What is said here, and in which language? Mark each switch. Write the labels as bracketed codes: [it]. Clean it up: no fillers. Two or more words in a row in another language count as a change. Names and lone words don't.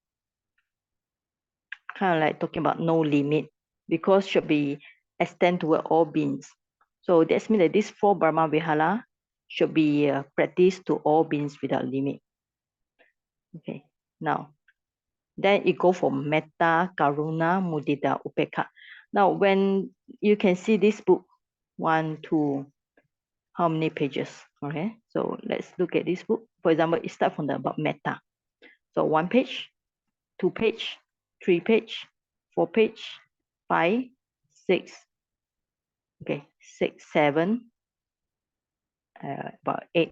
[en] Kind of like talking about no limit because should be extend toward all beings. So that means that this four Brahma Vihara should be practiced to all beings without limit. Okay. Now, then it go for [pi] metta, karuna, mudita, upekha. [en] Now, when you can see this book, 1, 2, how many pages? Okay, so let's look at this book. For example, it starts from the about metta. So 1 page, 2 page, 3 page, 4 page, 5, 6, okay, 6, 7, about 8.